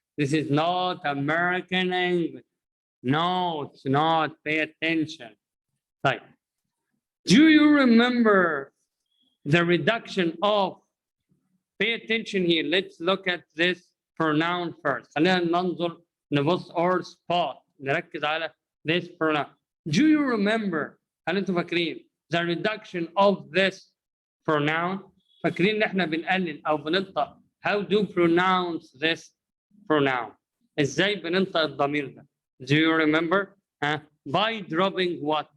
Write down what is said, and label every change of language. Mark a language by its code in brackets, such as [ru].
[en] This is not American English. No, it's not. Pay attention. Right. Do you remember the reduction of? Pay attention here. Let's look at this pronoun first. [ar] خلينا ننظر نبص [en] or spot [ar] نركز على [en] this pronoun. Do you remember؟ [ar] هل انتم فاكرين [en] the reduction of this pronoun؟ [ar] فاكرين ان احنا بنقلل او بننطق [en] how do pronounce this pronoun؟ [ar] ازاي بننطق الضمير ده؟ [en] Do you remember؟ By dropping what?